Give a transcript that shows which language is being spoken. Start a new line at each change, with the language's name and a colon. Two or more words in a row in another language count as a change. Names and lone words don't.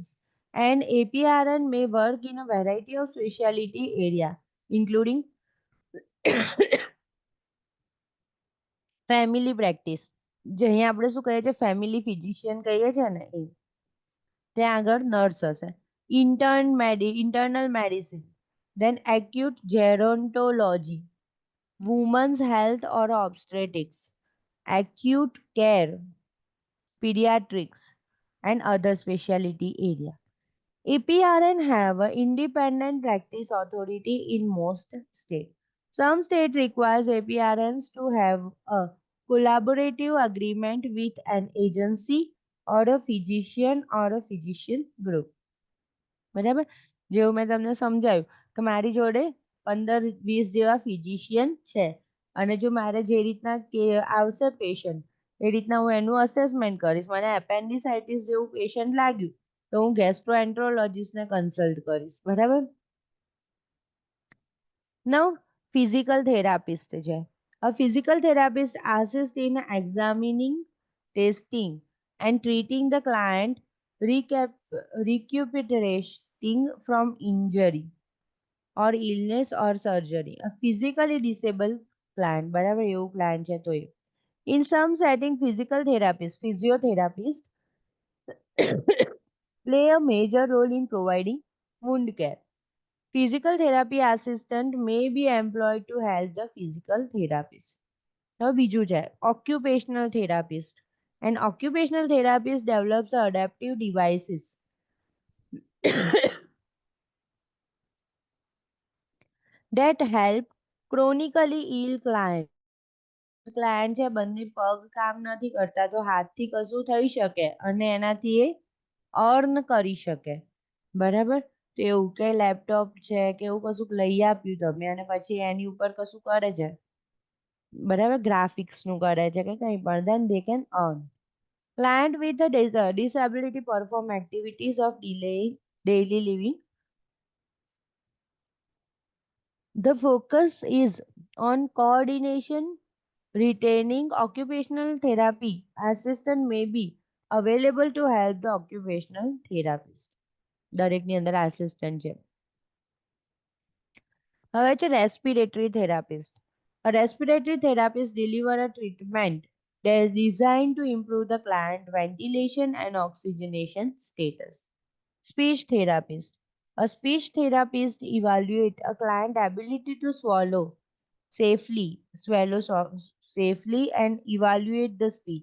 English: And APRN may work in a variety of specialty area, including family practice.
Gujarati: જે અહીંયા આપણે શું કહીએ છીએ,
English: family physician
Gujarati: કહીએ છીએ ને એ. ત્યાં આગળ નર્સ હશે.
English: internal medicine, then acute gerontology, women's health or obstetrics, acute care, pediatrics, and other specialty area. APRN have an independent practice authority in most states. Some state requires APRNs to have a collaborative agreement with an agency or a physician group.
Gujarati: બરાબર, જેવું મેં તમને સમજાયું કે મારી જોડે 15-20 જેવા ફિઝિશિયન છે અને જો મારે જે રીતના કે આવશે પેશન્ટ એ રીતના હું એનું અસેસમેન્ટ કરીશ. મને એપેન્ડિસાઇટિસ જેવું પેશન્ટ લાગ્યું તો હું ગેસ્ટ્રોએન્ટ્રોલોજિસ્ટને કન્સલ્ટ કરીશ. બરાબર.
English: Now physical therapist છે. A physical therapist assists in examining, testing and treating the client, recuperating from injury or illness or surgery. A physically disabled client,
Gujarati: બરાબર, એવું client છે તો એ
English: In some setting, physical therapists, physiotherapists play a major role in providing wound care. Physical therapy assistant may be employed to help the physical therapist. Now,
Gujarati: બીજું છે
English: occupational therapist. An occupational therapist develops adaptive devices that help chronically ill clients.
Gujarati: ક્લાયન્ટ છે બંને પગ કામ નથી કરતા તો હાથથી કશું થઈ શકે અને એનાથી એ અર્ન કરી શકે બરાબર તો એવું કે લેપટોપ છે કે એવું કશુંક લઈ આપ્યું તમે અને પછી એની ઉપર કશું કરે છે બરાબર ગ્રાફિક્સ નું કરે છે કે કંઈ પણ
English: then they can earn. Client with a disability perform activities of daily living. The focus is on coordination. Retaining occupational therapy assistant may be available to help the occupational therapist.
Gujarati: દરેકની અંદર assistant છે. હવે છે
English: respiratory therapist. A respiratory therapist deliver a treatment that is designed to improve the client ventilation and oxygenation status. Speech therapist. A speech therapist evaluate a client ability to swallow safely and evaluate the speech.